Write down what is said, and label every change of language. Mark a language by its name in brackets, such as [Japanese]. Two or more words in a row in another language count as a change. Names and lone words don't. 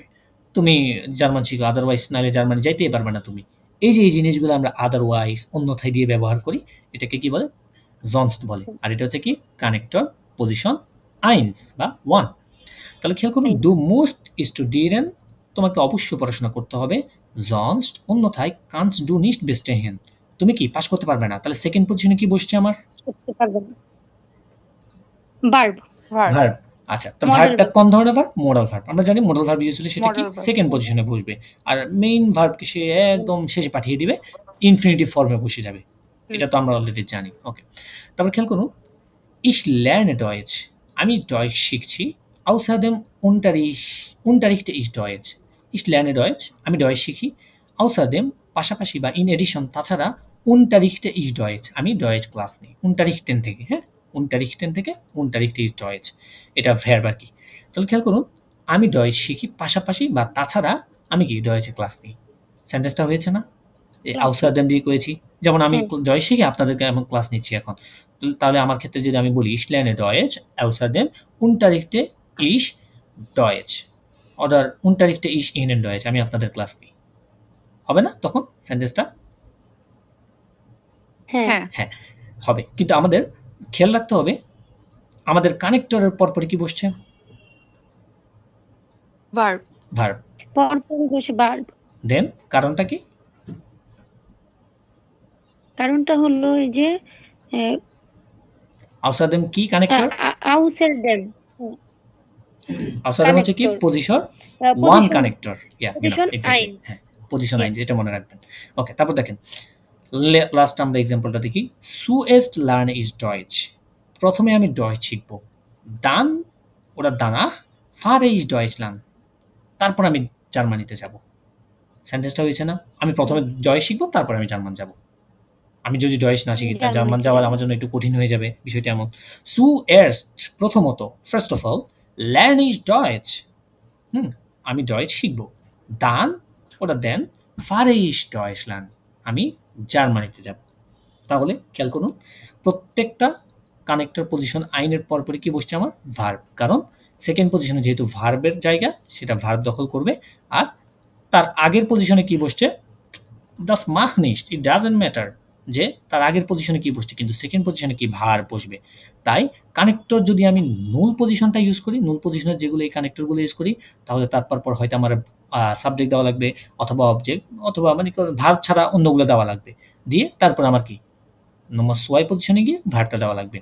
[Bangla] তুমি জার্মান শিখো, আদারওয়াইজ নাহলে জার্মানি যাইতেই পারবে না তুমি। এই যে এই জিনিসগুলো আমরা আদারওয়াইজ অন্যথায় দিয়ে ব্যবহার করি, এটাকে কি বলে? জনস্ট বলে। আর এটা হচ্ছে কি? [English] connector position [Bangla] আইনস বা ওয়ান। তাহলে খেয়াল করুন, [German] du musst studieren, [Bangla] তোমাকে অবশ্যই পড়াশোনা করতে হবে, [German] sonst অন্যথায় kannst du nicht bestehen, [Bangla] তুমি কি পাস করতে পারবে না। তাহলে [English] second position [Bangla] কি বসছে আমার? করতে পারবে না। ভার্ব ভার্ব। ভার্ব। আচ্ছা, তো Modal ভার্বটা verb। কোন ধরনের ভার্ব? [English] modal verb. [Bangla] আমরা জানি [English] modal verb [Bangla] ইউজ হলে সেটা কি [English] Modal verb। second position [Bangla] বসবে, আর [English] main verb [Bangla] সে একদম শেষে পাঠিয়ে দিবে, [English] infinitive form [Bangla] বসে যাবে। এটা তো আমরা অলরেডি জানি। ওকে, তারপর খেয়াল করুন, [German] ich lerne Deutsch, [Bangla] আমি ডয়েচ শিখছি, [German] außerdem unterrichte ich Deutsch, ich lerne Deutsch, [Bangla] আমি ডয়েচ শিখি, außerdem পাশাপাশি বা [English] in addition, [Bangla] তাছাড়া [German] unterrichte ich Deutsch, [Bangla] আমি ডয়েচ ক্লাস নিই। [German] unterrichten থেকে, হ্যাঁ, unterrichten থেকে unterrichte ich Deutsch, [Bangla] এটা ভার্ব আর কি। তাহলে খেয়াল করুন, আমি ডয়েচ শিখি, পাশাপাশি বা তাছাড়া আমি কি ডয়েচে ক্লাস নিই। সেন্টেন্সটা হয়েছে না? এই außerdem দিয়ে করেছি, যেমন আমি ডয়েচ শিখে আপনাদেরকে এমন ক্লাস নিচ্ছি এখন। তাহলে আমার ক্ষেত্রে যদি আমি বলি [German] ich lerne Deutsch, außerdem unterrichte ich Deutsch oder unterrichte ich Ihnen Deutsch, [Bangla] আমি আপনাদের ক্লাস নিই, হবে না তখন সেন্টেন্সটা? হ্যাঁ হ্যাঁ হ্যাঁ হবে, কিন্তু আমাদের খেয়াল রাখতে হবে আমাদের কানেক্টরের পরপরই কি বসছে? ভার্ব। ভার্ব। পরপরই বসে ভার্ব। দেন কারণটা কি? কারণটা হলো এই যে außerdem কি কানেক্টর? আউসের দেন außerdem হচ্ছে কি? connector। পজিশন ওয়ান Position- কানেক্টর, ইয়া position এক্স্যাক্টলি, আইন। হ্যাঁ, পজিশন আইন, এটা মনে রাখবেন। ওকে, তারপর দেখেন লাস্ট আমরা এক্সাম্পলটা দেখি, [German] zuerst lerne ich Deutsch, [Bangla] প্রথমে আমি ডয়েচ শিখবো, [German] dann oder danach fahre ich Deutschland, [Bangla] তারপর আমি জার্মানিতে যাব। সেন্টেন্সটা হয়েছে না? আমি প্রথমে ডয়েচ শিখবো, তারপর আমি জার্মান যাব। আমি যদি ডয়েচ না শিখি, তাহলে জার্মান যাওয়া আমার জন্য একটু কঠিন হয়ে যাবে, বিষয়টা এমন। zuerst প্রথমত, [English] first of all, [German] lerne ich Deutsch, [Bangla] আমি ডয়েচ শিখবো, [German] dann oder then fahre ich Deutschland, [Bangla] আমি জার্মানিতে যাব। তাহলে খেয়াল করুন, প্রত্যেকটা [English] connector position [Bangla] আইনের পরপরই কি বসছে আমার? ভার্ব, কারণ [English] second position [Bangla] যেহেতু ভার্বের জায়গা, সেটা ভার্ব দখল করবে। আর তার আগের পজিশনে কি বসছে? [German] das macht nicht, [English] it doesn't matter, [Bangla] যে তার আগের পজিশনে কি বসছে, কিন্তু সেকেন্ড পজিশনে কি ভার্ব বসবে। তাই কানেক্টর যদি আমি নুল পজিশনটা ইউজ করি, নুল পজিশনের যেগুলো এই কানেক্টরগুলো ইউজ করি, তাহলে তারপর হয়তো আমার সাবজেক্ট দেওয়া লাগবে, অথবা অবজেক্ট, অথবা মানে ভার্ব ছাড়া অন্যগুলো দেওয়া লাগবে, দিয়ে তারপর আমার কি [German] Nummer zwei [Bangla] পজিশনে গিয়ে ভার্বটা দেওয়া লাগবে।